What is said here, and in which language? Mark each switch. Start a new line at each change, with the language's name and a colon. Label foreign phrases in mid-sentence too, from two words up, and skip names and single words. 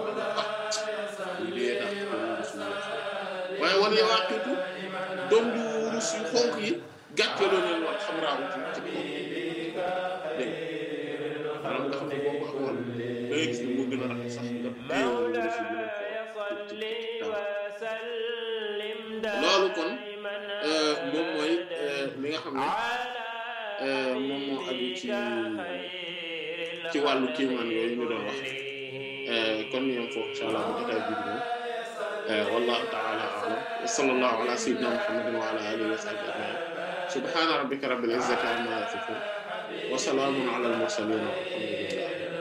Wolof: waaye wala yawaaqiitu doom ju wurus yu xonk yi gàcceloo nañ wax xam raawu ci kaw dégg maanaam nga xam ne boo ko xool da ngay gis ne moo gën a rafet sax loolu kon moom mooy li nga xam ne moom moo aju ci wàllu kiimaan yooyu ñu doon wax kon ñu yem foofu
Arabic: إن شاء الله
Wolof: bu jotaay bi
Arabic: والله تعالى أعلم وصلى الله على سيدنا محمد وعلى آله وصحبه أجمعين سبحان ربك رب العزة عما يصفون وسلام على المرسلين والحمد لله